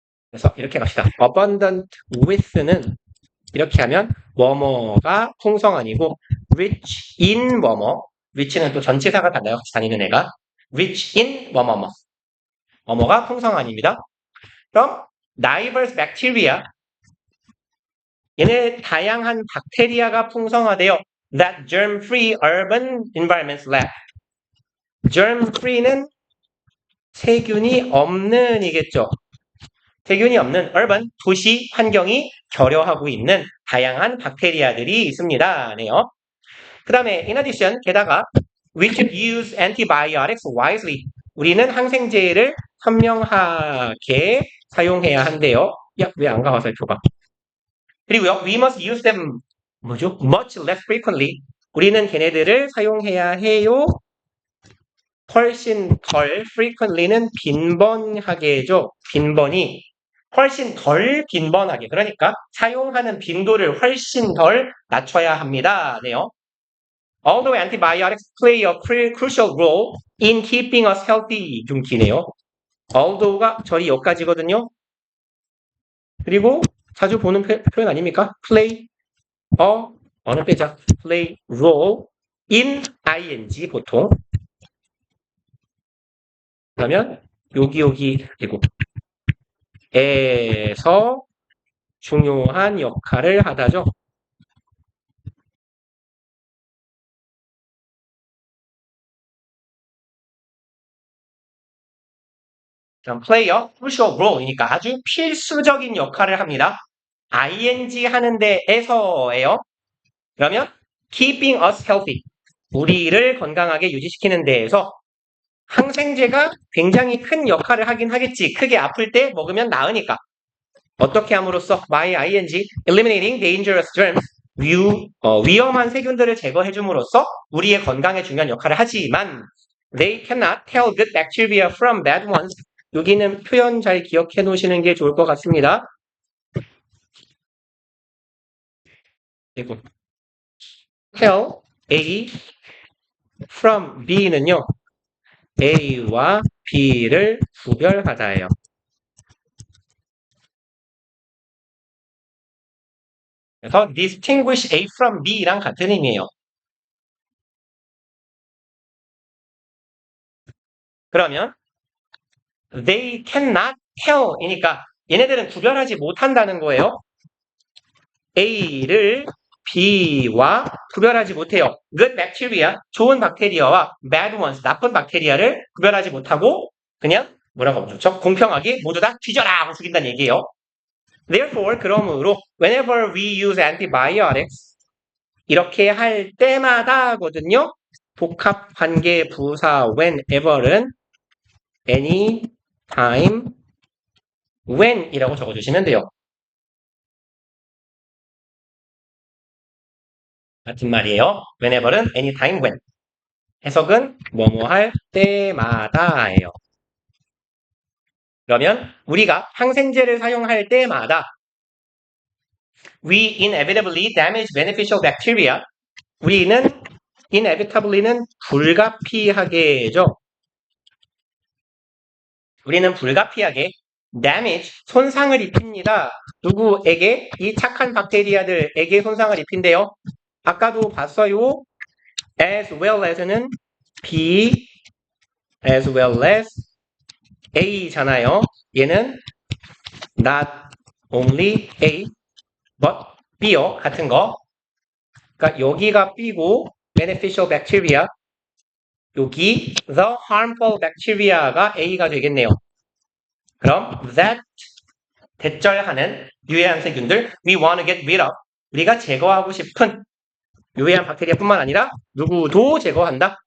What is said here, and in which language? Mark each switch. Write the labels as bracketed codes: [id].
[ko] 그래서 이렇게 갑시다. abundant with는 이렇게 하면 뭐뭐가 풍성한이고 rich in 뭐뭐 rich는 또 전치사가 달라요. 같이 다니는 애가 rich in 뭐뭐뭐 뭐뭐가 풍성한입니다. 그럼 diverse bacteria 얘네 다양한 박테리아가 풍성하대요. [en] That germ-free urban environments lack. [ko] germ-free는 세균이 없는이겠죠. 세균이 없는 urban, 도시 환경이 결여하고 있는 다양한 박테리아들이 있습니다. 네요. 그 다음에 [en] in addition, [ko] 게다가 [en] we should use antibiotics wisely. [ko] 우리는 항생제를 현명하게 사용해야 한대요. 야, 왜 안 가와 살펴봐. 그리고요, [en] we must use them [ko] 뭐죠? [en] much less frequently. [ko] 우리는 걔네들을 사용해야 해요. 훨씬 덜 frequently는 빈번하게죠. 빈번이 훨씬 덜 빈번하게. 그러니까 사용하는 빈도를 훨씬 덜 낮춰야 합니다. 네요. [en] Although antibiotics play a crucial role in keeping us healthy. [ko] 좀 기네요. Although가 절이 여기까지거든요. 그리고 자주 보는 표현 아닙니까? play 어느 빼자. [en] play role in ing 보통. [ko] 그러면 여기 그리고 에서 중요한 역할을 하다죠. 그럼 play a crucial role이니까 아주 필수적인 역할을 합니다. ing 하는데 에서예요. 그러면 keeping us healthy. 우리를 건강하게 유지시키는 데에서 항생제가 굉장히 큰 역할을 하긴 하겠지. 크게 아플 때 먹으면 나으니까. 어떻게 함으로써 [en] by ing eliminating dangerous germs [ko] 위험한 세균들을 제거해 줌으로써 우리의 건강에 중요한 역할을 하지만 [en] they cannot tell good bacteria from bad ones. [ko] 여기는 표현 잘 기억해 놓으시는 게 좋을 것 같습니다. 그리고 tell A from B는요. A와 B를 구별하다예요. 그래서 distinguish A from B랑 같은 의미예요. 그러면 they cannot tell이니까 얘네들은 구별하지 못한다는 거예요. A를 B와 구별하지 못해요. good bacteria, 좋은 박테리아와 bad ones, 나쁜 박테리아를 구별하지 못하고 그냥 뭐라고 하면 좋죠? 공평하게 모두 다 뒤져라 하고 죽인다는 얘기예요. [en] Therefore, [ko] 그러므로 [en] whenever we use antibiotics [ko] 이렇게 할 때마다거든요. 복합 관계 부사 whenever는 any time when이라고 적어주시면 돼요. 같은 말이에요. whenever는 anytime when. 해석은 뭐뭐 할 때마다예요. 그러면 우리가 항생제를 사용할 때마다 [en] we inevitably damage beneficial bacteria. [ko] 우리는 inevitably는 불가피하게죠. 우리는 불가피하게 damage, 손상을 입힙니다. 누구에게? 이 착한 박테리아들에게 손상을 입힌대요. 아까도 봤어요. [en] as well as는 B, as well as A잖아요. 얘는 not only A, but B요. [ko] 같은 거. 그러니까 여기가 B고 beneficial bacteria, 여기 the harmful bacteria가 A가 되겠네요. 그럼 that 대절하는 유해한 세균들 [en] we want to get rid of [ko] 우리가 제거하고 싶은 유해한 박테리아뿐만 아니라 누구도 제거한다.